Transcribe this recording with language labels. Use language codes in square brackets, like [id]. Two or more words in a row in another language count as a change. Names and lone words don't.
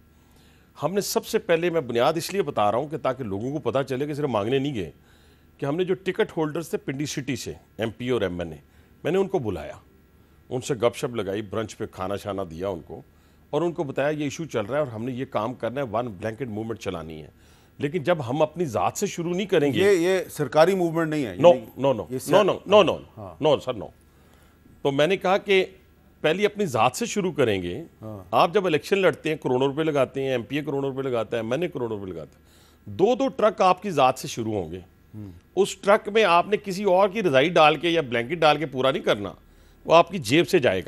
[ur] ہم نے سب سے پہلے، میں بنیاد اس لیے بتا رہا ہوں کہ تاکہ لوگوں کو پتہ چلے کہ صرف مانگنے نہیں گئے، کہ ہم نے جو [en] ticket holders [ur] تھے پنڈی سٹی سے، MP اور MNA، میں نے ان کو بلایا، ان سے گپ شپ لگائی، برنچ پہ کھانا شانا دیا ان کو، اور ان کو بتایا یہ ایشو چل رہا ہے اور ہم نے یہ کام کرنا ہے، [en] one blanket movement [ur] چلانی ہے. لیکن جب ہم اپنی ذات سے شروع نہیں کریں گے، یہ سرکاری موومنٹ نہیں ہے. [en] no no no no no no no no sir no. [ur] تو میں نے کہا کہ پہلی اپنی ذات سے شروع کریں گے. آپ جب الیکشن لڑتے ہیں کروڑوں روپے لگاتے ہیں، ایم پی اے کروڑوں روپے لگاتا ہے، میں نے کروڑوں روپے لگاتا ہے، دو ٹرک آپ کی ذات سے شروع ہوں گے. اس ٹرک میں آپ نے کسی اور کی رضائی ڈال کے یا بلینکٹ ڈال کے پورا نہیں کرنا، وہ آپ کی جیب سے جائے گا.